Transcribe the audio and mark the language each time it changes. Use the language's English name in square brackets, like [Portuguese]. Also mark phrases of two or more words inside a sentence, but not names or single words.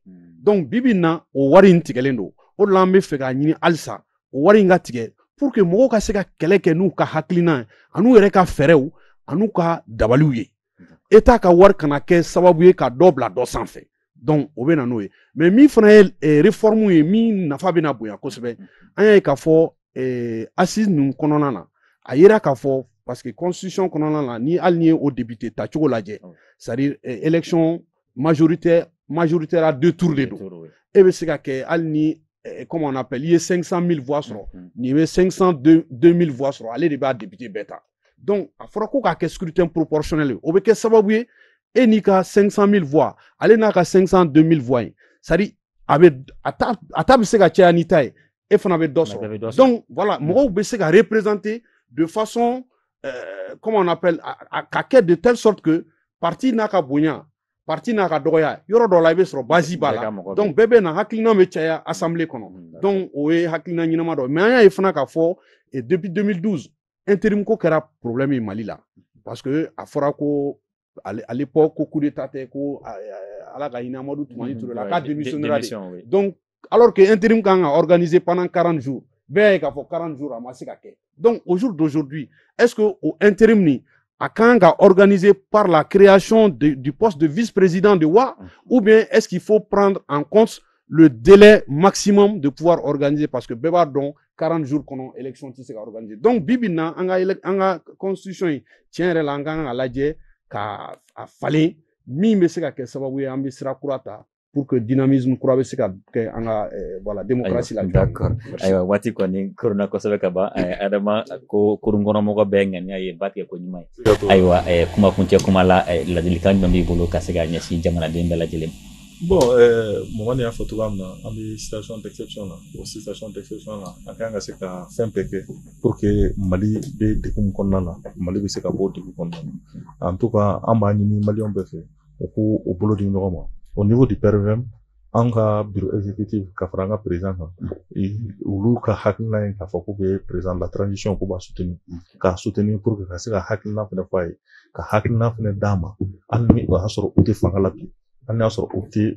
[Bambara] donc bibi in na o wari in tigɛlen don o de la an bɛ fɛ k'a ɲini halisa o wari in ka tigɛ [French] pour que [Bambara] mɔgɔw ka se ka kɛlɛ kɛ n'u ka hakilina ye an'u yɛrɛ ka fɛɛrɛw an'u ka dabaliw ye état ka wari kana kɛ sababu ye ka dɔ bila dɔ sanfɛ donc o bɛ na n'o ye mais min fana ye réforme ye min nafa bɛna bonya kosɛbɛ an y'a ye k'a fɔ assise ninnu kɔnɔna na a yera k'a fɔ [French] parce que constitution [Bambara] kɔnɔna na ni hali ni ye o député tacogo lajɛ [French] c'est-à-dire élection majoritaire à 2 tours de [Bambara] don e bɛ se ka kɛ hali ni [French] comme on appelle [Bambara] i ye 500 000 voix sɔrɔ nin bɛ 502 000 voix sɔrɔ ale de b'a député bɛɛ ta donc a fɔra ko k'a kɛ [French] scrutin proportionnel [Bambara] ye o bɛ kɛ sababu ye e n'i ka 500 000 voix ale n'a ka 502 000 voix ye c'est-à-dire a ta bɛ se ka caya n'i ta ye e fana bɛ dɔ sɔrɔ [French] donc voilà [Bambara] mɔgɔw bɛ se ka [French] représenter de façon comment on appelle [Bambara] ka kɛ [French] de telle sorte que parti [Bambara] n'a ka bonya parti n'a ka dɔgɔya yɔrɔ dɔ la i bɛ sɔrɔ base b'a la donc bɛɛ bɛ na hakilina bɛ caya assemblée kɔnɔ donc o ye hakilina ɲɛnama dɔ mais an y'a ye fana k'a fɔ [French] depuis 2012 intérim [Bambara] ko kɛra problème ye Mali la [French] parce que [Bambara] a fɔra ko [French] à l'époque [Bambara] ko [French] coup d'état [Bambara] tɛ ko ala ka hinɛ Amadu Tumani Ture la k'a [French] démissionnera de donc alors que intérim [Bambara] kan ka organiser [French] pendant 40 jours [Bambara] bɛɛ y'a ye k'a fɔ 40 jours a ma se ka kɛ [French] donc au jour d'aujourd'hui est-ce que [Bambara] o intérim ni a kan ka [French] organisé par la création du poste de vice-président de WA ou bien est-ce qu'il faut prendre en compte le délai maximum de pouvoir organiser parce que [Bambara] bɛɛ b'a dɔn 40 jours kɔnɔ élection tɛ se ka [French] organiser donc [Bambara] bi bi in na an ka constitution in tiɲɛ yɛrɛ la an kan ka lajɛ ka a falen min bɛ se ka kɛ sababu ye an bɛ sira kura ta [French] pour que dynamisme [Bambara] kura bɛ se ka kɛ an ka [French] voilà démocratie [Bambara] la. D'accord. Ayiwa waati kɔni korona kosɛbɛ ka ban Adama ko kurungɔnɔmɔgɔ bɛɛ ŋaniya ye ba tigɛ ko ɲuman ye. Ayiwa kumakuncɛ kuma la ladilikan jumɛn b'i bolo ka se ka ɲɛsin jamanaden bɛɛ lajɛlen. Bon Mamani y'a fɔ cogoya min na an bɛ [French] situation d'exception [Bambara] na o [French] situation d'exception [Bambara] na an kan ka se ka fɛn bɛɛ kɛ [French] pour que Mali [Bambara] bɛ degun kɔnɔna na Mali bɛ se ka bɔ degun kɔnɔna na [French] en tout cas [Bambara] an b'a ɲini maliyɛnw bɛɛ fɛ u k'u bolo di ɲɔgɔn ma [French] au niveau du PRVM [Bambara] an ka [French] bureau exécutif [Bambara] ka fara an ka président kan olu ka hakilina ye k'a fɔ k'u bɛ [French] président de la transition [Bambara] k'u b'a [French] soutenir pour que [Bambara] ka se ka hakilina fana fɔ a ye ka hakilina fana d'a ma hali ni o y'a sɔrɔ u tɛ fanga la bi hali n'a y'a sɔrɔ u tɛ